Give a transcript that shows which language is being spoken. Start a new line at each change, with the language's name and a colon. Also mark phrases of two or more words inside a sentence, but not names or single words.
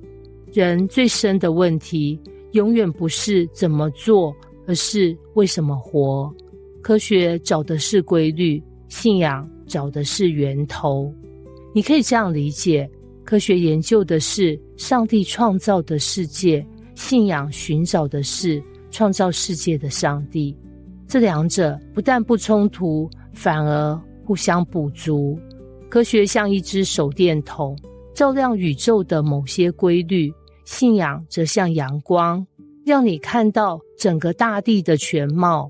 Chinese: 人最深的問題永遠不是怎麼做，而是為什麼活。科學找的是規律，信仰找的是源頭。你可以這樣理解，科學研究的是上帝創造的世界，信仰尋找的是創造世界的上帝。這兩者不但不衝突，反而互相補足。科學像一隻手電筒，照亮宇宙的某些規律，信仰則像陽光，讓你看到整個大地的全貌。